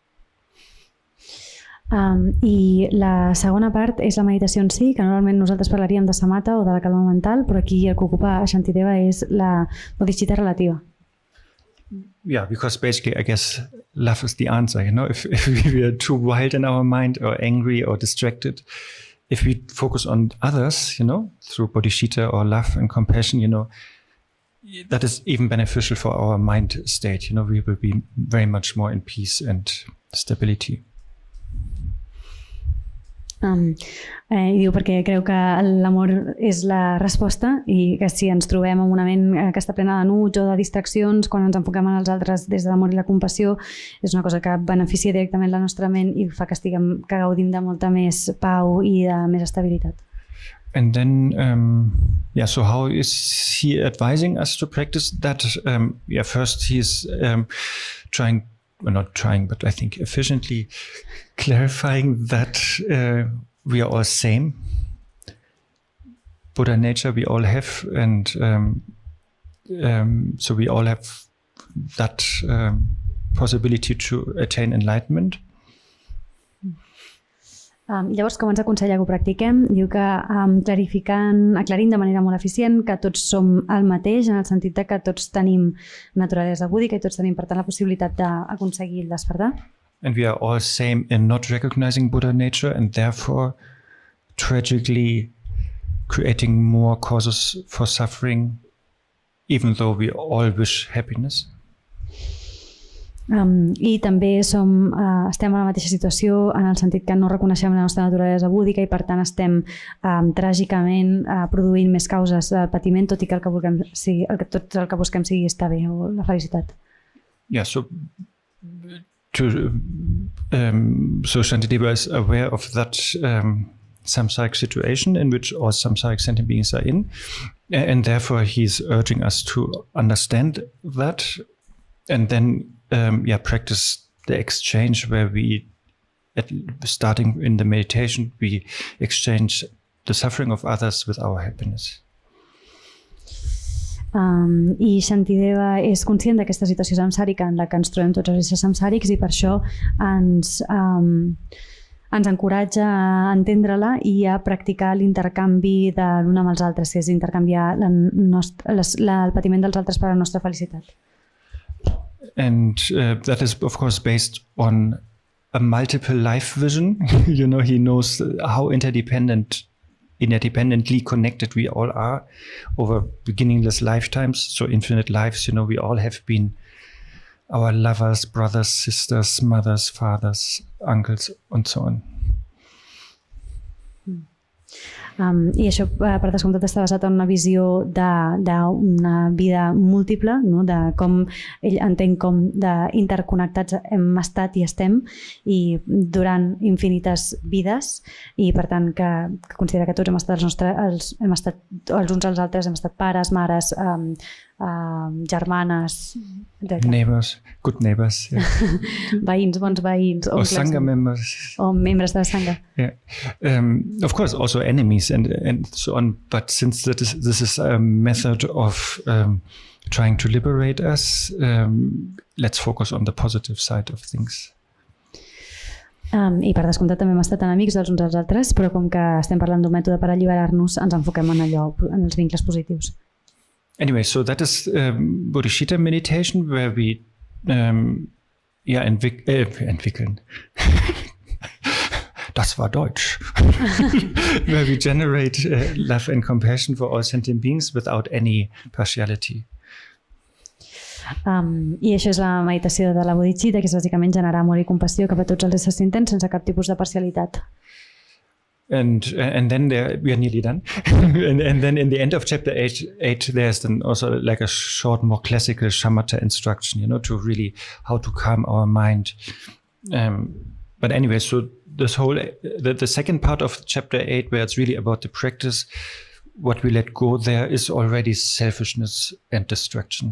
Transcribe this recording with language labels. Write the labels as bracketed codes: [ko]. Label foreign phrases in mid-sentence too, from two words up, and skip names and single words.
[ca] I la segona part és la meditació en si, que normalment nosaltres parlaríem de samatha o de la calma mental, però aquí el que ocupa a Shantideva és la bodhichitta relativa. [en] Yeah, because basically, I guess, love is the answer, if we are too wild in our mind or angry or distracted, if we focus on others, through bodhicitta or love and compassion, that is even beneficial for our mind state. We will be very much more in peace and stability. [ca] Diu perquè creu que l'amor és la resposta, i que si ens trobem amb una ment que està plena d'enuig o de distraccions, quan ens enfoquem en els altres des de l'amor i la compassió, és una cosa que beneficia directament la nostra ment i fa que gaudim de molta més pau i de més estabilitat. [en] And then, so how is he advising us to practice that? First he's not trying, but I think efficiently clarifying that we are all same. Buddha nature we all have, and so we all have that possibility to attain enlightenment. [ca] Llavors, com ens aconsella que ho practiquem? Diu que aclarint de manera molt eficient que tots som el mateix, en el sentit de que tots tenim naturalesa búdica i tots tenim, per tant, la possibilitat d'aconseguir el despertar. [en] And we are all same in not recognizing Buddha nature and therefore tragically creating more causes for suffering, even though we all wish happiness. [ca] I també estem a la mateixa situació en el sentit que no reconeixem la nostra naturalesa búdica i per tant estem tràgicament produint més causes de patiment, tot i que tot el que busquem sigui estar bé o la felicitat. [en] Yeah, so Shantideva is aware of that samsaric situation in which all samsaric sentient beings are in, and therefore he's urging us to understand that and then practice the exchange where we, starting in the meditation, we exchange the suffering of others with our happiness. [ca] I Shantideva és conscient d'aquesta situació samsàrica en la que ens trobem tots els éssers samsàrics i per això ens encoratja a entendre-la i a practicar l'intercanvi de l'un amb els altres, que és intercanviar el patiment dels altres per a la nostra felicitat. [en] And that is, of course, based on a multiple life vision. He knows how interdependently connected we all are over beginningless lifetimes, so infinite lives. We all have been our lovers, brothers, sisters, mothers, fathers, uncles, and so on. [ca] I això, per descomptat, està basat en una visió d'una vida múltiple, no? De com ell entén com d'interconnectats hem estat i estem i durant infinites vides i per tant que considera que tots hem estat els uns als altres, hem estat pares, mares, germanes, [en] neighbors, good neighbors, yeah. [ca] Veïns, bons veïns, [en] or sangha members, [ca] o membres de la sangha. [en] Yeah, of course, also enemies and so on. But since this is a method of trying to liberate us, let's focus on the positive side of things. [ca] I per descomptat també hem estat enemics dels uns als altres, però com que estem parlant d'un mètode per alliberar-nos, ens enfoquem en allò, en els vincles positius. [en] Anyway, so that is bodhichitta meditation, where we entwickeln. [de] Das war Deutsch. [en] Where we generate love and compassion for all sentient beings without any partiality. [ca] I això és la meditació de la bodhichitta, que és bàsicament generar amor i compassió cap a tots els éssers sentents sense cap tipus de parcialitat. [en] And then we are nearly done. and then in the end of chapter 8 there's then also like a short, more classical shamatha instruction, to really how to calm our mind. But anyway, so this whole the second part of chapter 8, where it's really about the practice, what we let go there is already selfishness and distraction.